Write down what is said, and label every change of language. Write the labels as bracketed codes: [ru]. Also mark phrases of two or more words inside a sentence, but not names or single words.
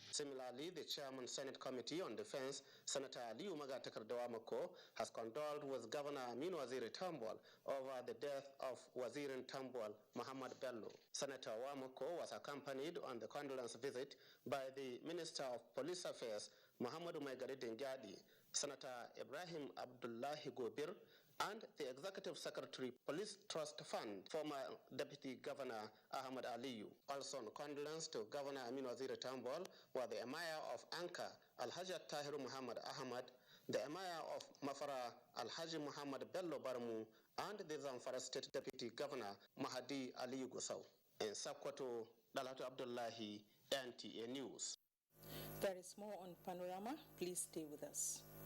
[en] Similarly, the Chairman Senate Committee on Defense, Senator Ali Umaga Takardawamako, has condoled with Governor Aminu Waziri Tambuwal over the death of Waziri Tambuwal, Muhammad Bello. Senator Wamako was accompanied on the condolence visit by the Minister of Police Affairs, Muhammadu Maigari Dingyadi, Senator Ibrahim Abdullahi Gobir, and the Executive Secretary, Police Trust Fund, former Deputy Governor Ahmad Aliyu. Also on condolence to Governor Aminu Waziri Tambuwal were the Emir of Anka, Alhaji Tahiru Muhammad Ahmad, the Emir of Mafara, Alhaji Muhammad Bello Barmu, and the Zamfara State Deputy Governor Mahadi Aliyu Gusau. In Sokoto, Dalhatu Abdullahi, NTA News. There is more on Panorama. Please stay with us.